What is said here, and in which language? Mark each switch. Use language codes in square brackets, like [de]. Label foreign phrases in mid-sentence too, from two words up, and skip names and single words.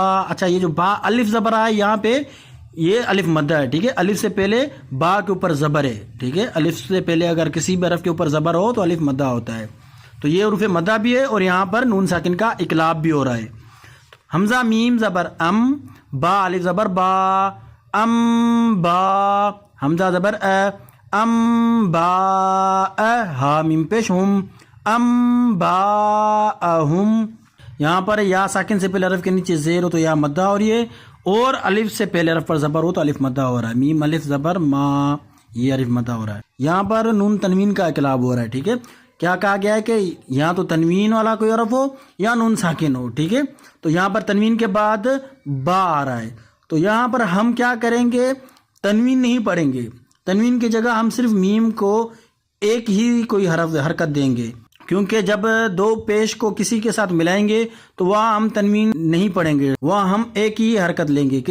[ur] اچھا، یہ جو با الف زبر آئے یہاں پہ یہ الف مدہ ہے، ٹھیک ہے، الف سے پہلے با کے اوپر زبر ہے، ٹھیک ہے، الف سے پہلے اگر کسی بھی حرف کے اوپر زبر ہو تو الف مدہ ہوتا ہے، تو یہ حروف مدہ بھی ہے اور یہاں پر نون ساکن کا اقلاب بھی ہو رہا ہے۔ حمزہ میم زبر ام، با الف زبر با، ام با، حمزہ زبر ام با، ہا میم پیش ہم، ام با ہم۔ یہاں پر یا ساکن سے پہلے حرف کے نیچے زیر ہو تو یا مدہ ہو رہی ہے، اور الف سے پہلے حرف پر زبر ہو تو الف مدہ ہو رہا ہے، میم الف زبر ما، یہ الف مدہ ہو رہا ہے۔ یہاں پر نون تنوین کا اقلاب ہو رہا ہے۔ ٹھیک ہے، کیا کہا گیا ہے کہ یا تو تنوین والا کوئی حرف ہو یا نون ساکن ہو، ٹھیک ہے، تو یہاں پر تنوین کے بعد با آ رہا ہے، تو یہاں پر ہم کیا کریں گے، تنوین نہیں پڑھیں گے، تنوین کی جگہ ہم صرف میم کو ایک ہی کوئی حرکت دیں گے، کیونکہ جب دو پیش کو کسی کے ساتھ ملائیں گے تو وہاں ہم تنوین نہیں پڑھیں گے، وہاں ہم ایک ہی حرکت لیں گے۔